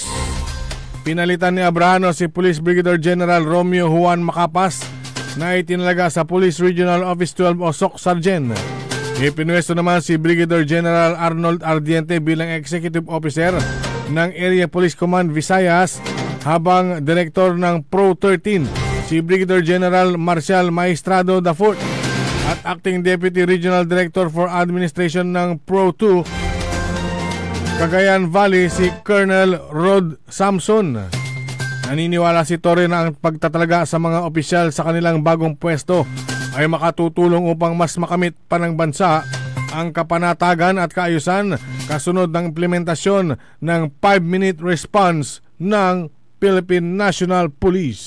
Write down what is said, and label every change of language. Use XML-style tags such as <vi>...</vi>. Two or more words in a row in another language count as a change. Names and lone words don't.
<tl>Pinalitan ni Abrahano si Police Brigadier General Romeo Juan Macapas na itinalaga sa Police Regional Office 12 o SOC Sergeant. Ipinwesto naman si Brigadier General Arnold Ardiente bilang Executive Officer ng Area Police Command Visayas habang Director ng Pro 13 si Brigadier General Marcial Maestrado IV at</tl> <en>Acting Deputy Regional Director for Administration</en> <tl>ng Pro 2 Cagayan Valley si Colonel Rod Samson. Naniniwala si Torre na ang pagtatalaga sa mga opisyal sa kanilang bagong pwesto ay makatutulong upang mas makamit pa ng bansa ang kapanatagan at kaayusan kasunod ng implementasyon ng</tl> <en>5-minute response</en> <tl>ng Philippine National Police.</tl>